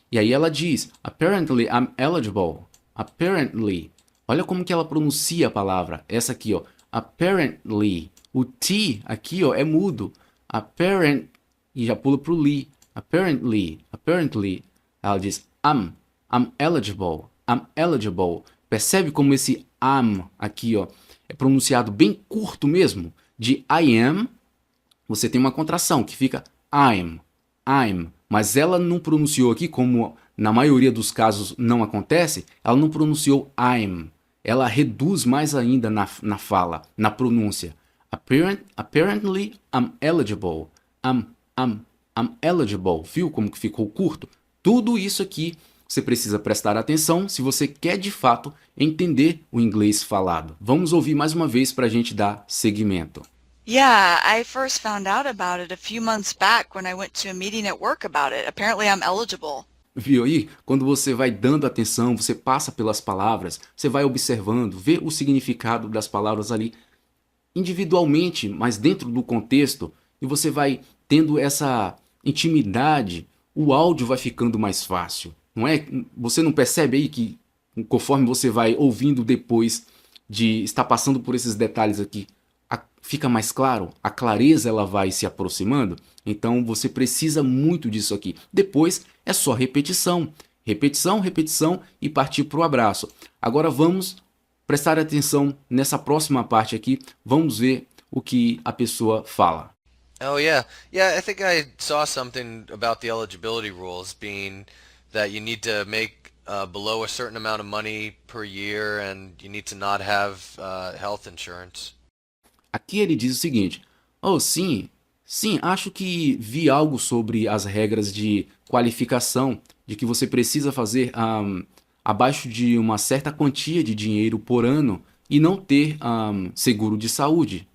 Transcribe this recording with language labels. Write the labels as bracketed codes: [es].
[pt] E aí ela diz, [en] apparently I'm eligible. Apparently. [pt] Olha como que ela pronuncia a palavra. Essa aqui, ó. Apparently. O T aqui, ó, é mudo. Apparent. E já pula pro li. Apparently. Ela diz [en] I'm eligible. [pt] Percebe como esse am aqui, ó, é pronunciado bem curto mesmo? De I am, você tem uma contração que fica I'm. Mas ela não pronunciou aqui, como na maioria dos casos não acontece, ela não pronunciou I'm. Ela reduz mais ainda na fala, na pronúncia. [en] Apparently I'm eligible. I'm eligible. [pt] Viu como que ficou curto? Tudo isso aqui você precisa prestar atenção se você quer de fato entender o inglês falado. Vamos ouvir mais uma vez para a gente dar seguimento. [en] Yeah, I first found out about it a few months back when I went to a meeting at work about it. Apparently I'm eligible. [pt] Viu aí? Quando você vai dando atenção, você passa pelas palavras, você vai observando, vê o significado das palavras ali individualmente, mas dentro do contexto, e você vai tendo essa intimidade, o áudio vai ficando mais fácil, não é? Você não percebe aí que conforme você vai ouvindo depois de estar passando por esses detalhes aqui, fica mais claro, a clareza ela vai se aproximando, então você precisa muito disso aqui. Depois é só repetição, repetição, repetição e partir para o abraço. Agora vamos prestar atenção nessa próxima parte aqui, vamos ver o que a pessoa fala. [en] Oh yeah, yeah. I think I saw something about the eligibility rules being that you need to make below a certain amount of money per year, and you need to not have health insurance. [pt] Aqui ele diz o seguinte: oh, sim, sim, acho que vi algo sobre as regras de qualificação, de que você precisa fazer abaixo de uma certa quantia de dinheiro por ano e não ter seguro de saúde.